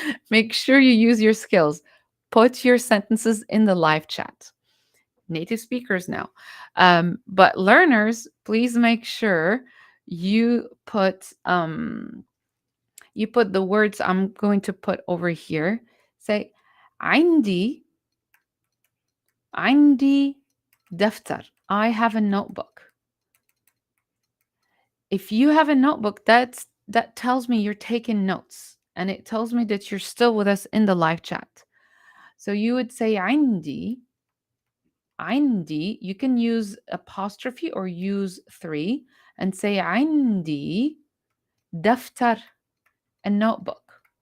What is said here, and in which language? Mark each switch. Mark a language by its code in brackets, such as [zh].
[en] Make sure you use your skills. Put your sentences in the live chat. Native speakers now. But learners, please make sure you put the words I'm going to put over here. [ar] Say عندي دفتر. [en] I have a notebook. If you have a notebook, that tells me you're taking notes, and it tells me that you're still with us in the live chat. So you would say عندي. You can use apostrophe or use 3 and say [ar] عندي دفتر, [en] a notebook.